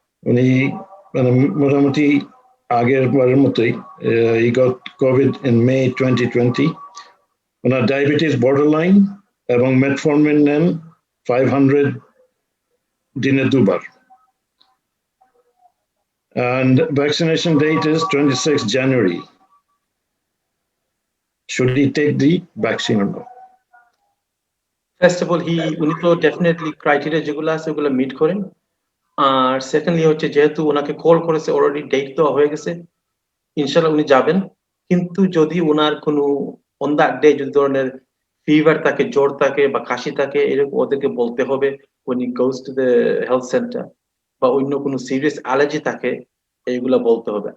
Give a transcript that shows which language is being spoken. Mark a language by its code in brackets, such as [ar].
[bn] উনি মানে মোটামুটি আগের বারের মতোই [en] he got COVID in May 2020. [bn] Owner diabetes borderline এবং মেটফর্মিন নেন 500 দিনে 2 বার, [en] and vaccination date is 26 January. Should he take the vaccine or not? [bn] First of all উনি তো ডেফিনেটলি ক্রাইটেরিয়া যেগুলো আছে ওগুলো মিট করেন। আর সেকেন্ডলি হচ্ছে যেহেতু ওনাকে কল করেছে, অলরেডি ডেট দেওয়া হয়ে গেছে, ইনশাল্লাহ উনি যাবেন। কিন্তু যদি ওনার কোনো [en] on that day [bn] যদি ধরনের ফিভার থাকে, জ্বর থাকে বা কাশি থাকে, এরকম ওদেরকে বলতে হবে উনি [en] goes to the health centre, [bn] বা অন্য কোনো সিরিয়াস অ্যালার্জি থাকে এইগুলো বলতে হবে।